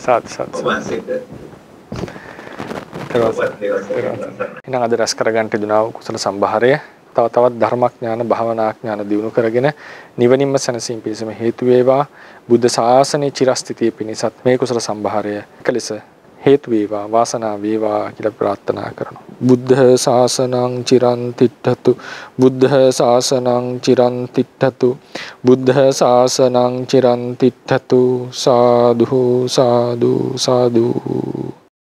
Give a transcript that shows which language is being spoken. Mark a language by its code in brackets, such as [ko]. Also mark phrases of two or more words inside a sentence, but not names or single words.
[si] සාත් වහන්සේට එහෙනම් අද රැස් කරගන්න තිබුණා වූ කුසල සම්භාරය තවත් ධර්මඥාන භාවනාඥාන දියුණු කරගෙන නිවනින්ම සැනසීම පිණිසම හේතු වේවා. බුද්ධ ශාසනයේ චිරස්ථිතිය පිණිසත් මේ කුසල සම්භාරය එකලෙස හේතු වේවා වාසනාව වේවා කියලා ප්‍රාර්ථනා කරනවා. [pi] බුද්ධ ශාසනං චිරන් තිට්ඨතු බුද්ධ ශාසනං චිරන් තිට්ඨතු බුද්ධ ශාසනං චිරන් තිට්ඨතු සාදු සාදු සාදු